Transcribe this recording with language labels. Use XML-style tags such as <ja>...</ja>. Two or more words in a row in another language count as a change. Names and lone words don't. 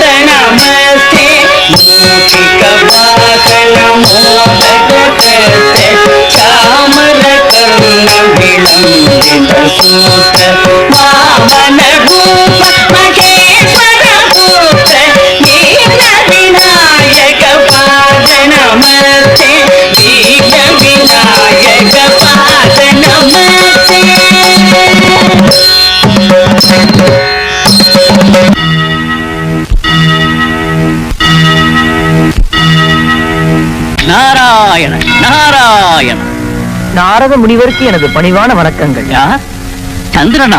<sa>नमस्ते मूषिक वाहन मोदक हस्त चामर कर्ण विलंबित सूत्र वामन रूप महेश्वर पुत्र दीन विनायक पाद नमस्ते दीन विनायक पाद नमस्ते</sa> <ta>நாராயண நாராயண. நாரத முனிவருக்கு எனது பணிவான வணக்கங்கள். யார்? சந்திரனா?</ta>